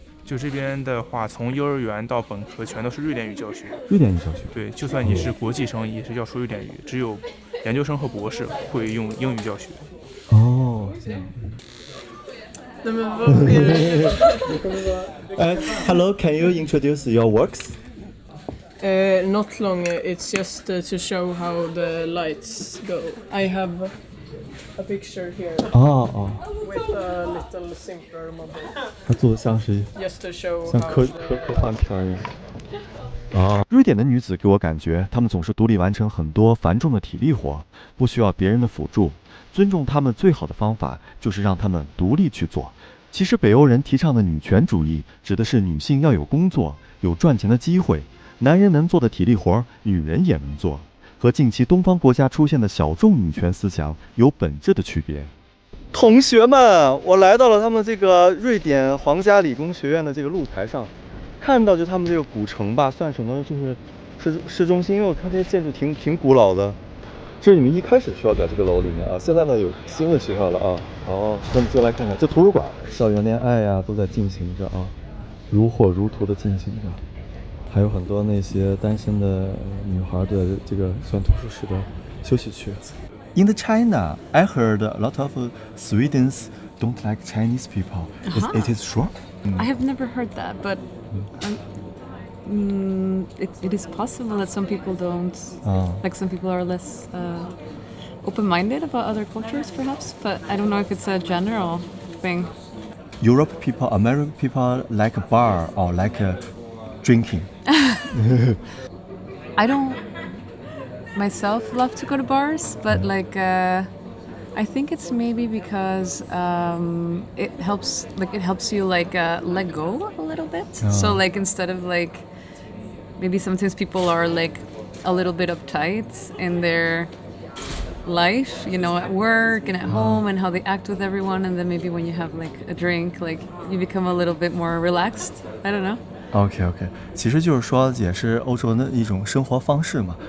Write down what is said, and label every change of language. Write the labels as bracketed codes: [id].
[zh] 就这边的话，从幼儿园到本科全都是瑞典语教学。瑞典语教学。对，就算你是国际生，也是要说瑞典语，只有研究生和博士会用英语教学。哦，这样。 [en] Hello, can you introduce your works? Not long. It's just to show how the lights go. I have a picture here with a little simpler model. [zh] 它做的像是 [en] Just to show [zh] 像科幻片一样。瑞典的女子给我感觉，她们总是独立完成很多繁重的体力活，不需要别人的辅助。尊重她们最好的方法就是让她们独立去做。其实北欧人提倡的女权主义，指的是女性要有工作，有赚钱的机会，男人能做的体力活，女人也能做，和近期东方国家出现的小众女权思想有本质的区别。同学们，我来到了他们这个瑞典皇家理工学院的这个露台上，看到就他们这个古城吧，算什么，就是市中心，因为我看这些建筑挺古老的。这是你们一开始学校在这个楼里面啊，现在呢有新的学校了啊。哦，那么就来看看这图书馆，校园恋爱呀都在进行着啊，如火如荼的进行着。还有很多那些单身的女孩的这个算图书室的休息区。 [en] In the China, I heard a lot of Swedes don't like Chinese people. It is true? I have never heard that, but it is possible that some people don't. Like some people are less open-minded about other cultures, perhaps. But I don't know if it's a general thing. Europe people, American people like a bar or like drinking. I don't myself love to go to bars, but like I think it's maybe because it helps you like let go a little bit. So like instead of like maybe sometimes people are like a little bit uptight in their life, you know, at work and at home and how they act with everyone, and then maybe when you have like a drink, like you become a little bit more relaxed. I don't know. [zh] OK， 其实就是说也是欧洲的一种生活方式嘛。